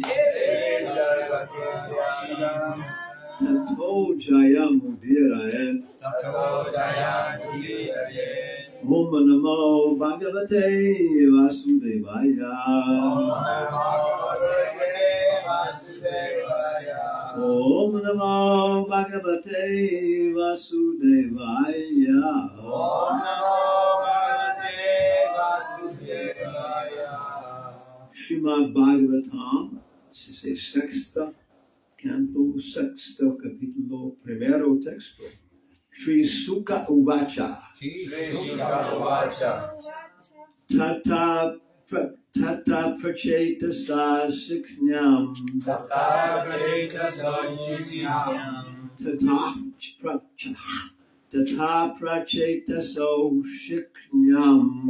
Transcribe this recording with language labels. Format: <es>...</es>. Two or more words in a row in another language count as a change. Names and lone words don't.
<sa>Tato Jayam Udirayat Om Namo Bhagavate Vasudevaya Om Namo Bhagavate Vasudevaya Srimad Bhagavatam,</sa> <es>ese sexta canto, sexto capítulo, primero texto.</es> <sa>Shri Sukha Uvacha Tata Pracheta Siknyam Tata Pracheta Siknyam</sa>